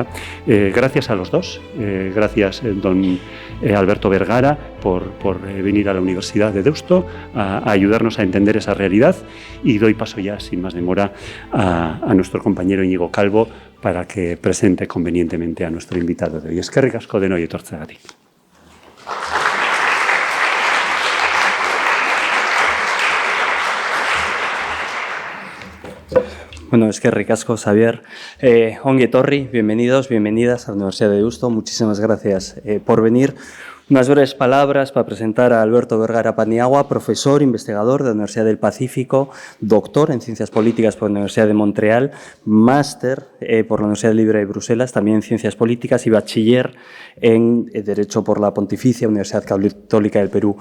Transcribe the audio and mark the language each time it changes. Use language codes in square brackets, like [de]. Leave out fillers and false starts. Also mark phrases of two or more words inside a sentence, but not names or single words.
[es] Gracias a los dos, gracias don Alberto Vergara por venir a la Universidad de Deusto a ayudarnos a entender esa realidad, y doy paso ya sin más demora a nuestro compañero Íñigo Calvo para que presente convenientemente a nuestro invitado de hoy. [eu] Eskerrik asko denoi etortzeagatik. Bueno, eskerrik asko, Xavier. Ongi etorri, [es] bienvenidos, bienvenidas a la Universidad de Deusto. Muchísimas gracias por venir. Unas breves palabras para presentar a Alberto Vergara Paniagua, profesor, investigador de la Universidad del Pacífico, doctor en Ciencias Políticas por la Universidad de Montreal, máster por la Universidad Libre de Bruselas, también en Ciencias Políticas, y bachiller en Derecho por la Pontificia Universidad Católica del Perú.